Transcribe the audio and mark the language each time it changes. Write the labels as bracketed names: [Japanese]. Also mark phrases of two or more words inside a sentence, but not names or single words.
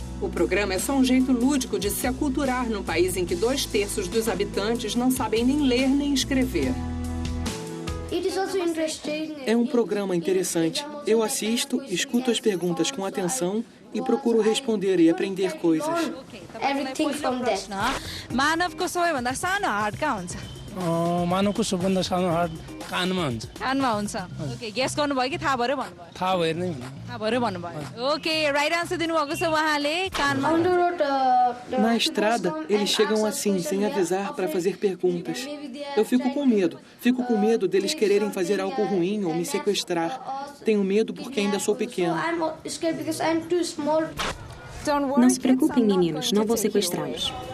[Portuguese] O programa é só um jeito lúdico de se aculturar num país em que 2/3 dos habitantes não sabem nem ler nem escrever. É um programa interessante. Eu assisto, escuto as perguntas com atenção e procuro responder e aprender coisas. [English] Everything from that. [Nepali] मानवको सबैभन्दा सानो हार्ट कहाँ हुन्छ? मानवको सबभन्दा सानो हार्ट कानमा हुन्छ। कानमा हुन्छ। ओके, गेस गर्नुभयो कि थाहा भएर भन्नुभयो? थाहा भएर नै भन्नु। थाहा भएर भन्नुभयो। [English] OK, right answer [Nepali] दिनुभएको छ उहाँले कानमा। [Portuguese] Na estrada, eles chegam assim, sem avisar, para fazer perguntas. Eu fico com medo deles quererem fazer algo ruim ou me sequestrar. Tenho medo porque ainda sou pequeno. Não se preocupem, meninos, não vou sequestrá-los.